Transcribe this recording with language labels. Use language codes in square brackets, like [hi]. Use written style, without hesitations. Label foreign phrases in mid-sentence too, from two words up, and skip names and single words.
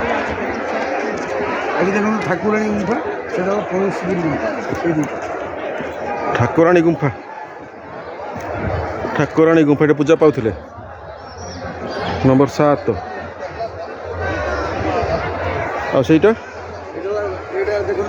[or] ଦେଖ ଠାକୁରାଣୀ ଗୁମ୍ଫା ସେ ଗଣେଶପୁର ଗୁମ୍ଫା ଏ ଦୁଟା ଠାକୁରାଣୀ ଗୁମ୍ଫା ଠାକୁରାଣୀ ଗୁମ୍ଫାରେ ପୂଜା ପାଉଥିଲେ ନମ୍ବର 7 ଆଉ ସେଇଟା ଏଇଟା ଦେଖନ୍ତୁ